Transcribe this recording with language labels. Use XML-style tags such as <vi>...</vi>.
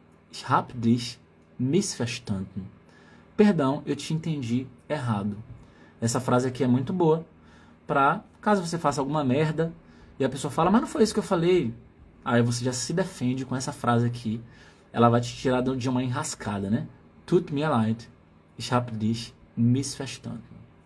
<de>Ich hab dich missverstanden.</de> <pt>Perdão, eu te entendi errado. Essa frase aqui é muito boa para caso você faça alguma merda e a pessoa fala, mas não foi isso que eu falei. Aí você já se defende com essa frase aqui. Ela vai te tirar de uma enrascada, né?</pt> <de>Tut mir leid. Ich hab dich missverstanden.</de>